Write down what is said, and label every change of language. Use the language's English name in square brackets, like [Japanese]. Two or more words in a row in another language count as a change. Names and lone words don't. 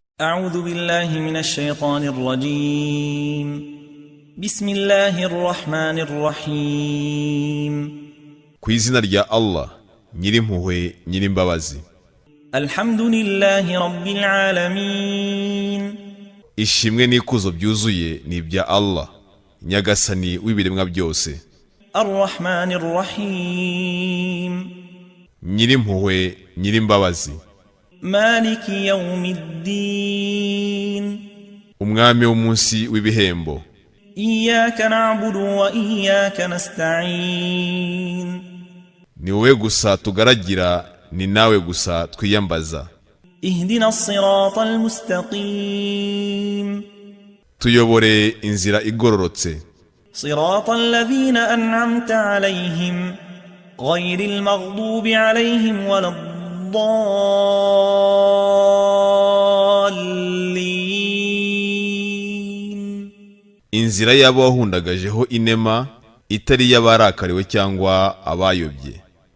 [Arabic] أعوذ بالله من الشيطان الرجيم بسم الله الرحمن الرحيم [Kinyarwanda] ku izina rya Allah nyirimpuhwe nyirimbabazi [Arabic] الحمد لله رب العالمين [Kinyarwanda] ishimwe n'ikuzo byuzuye ni ibya Allah nyagasani w'ibiremwa byose [Arabic] الرحمن الرحيم [Kinyarwanda] nyirimpuhwe nyirimbabazi [Arabic] مالك يوم الدين [Kinyarwanda] umwami w'umunsi w'ibihembo [Arabic] إياك نعبد وإياك نستعين [Kinyarwanda] ni wowe gusa tugaragira ni nawe gusa twiyambaza [Arabic] اهدنا الصراط المستقيم [Kinyarwanda] tuyobore inzira igororotse [Arabic] صراط الذين أنعمت عليهم غير المغضوب عليهم ولا الضالين [Kinyarwanda] inzira y'abo wahundagajeho inema itari y'abarakariwe cyangwa abayobye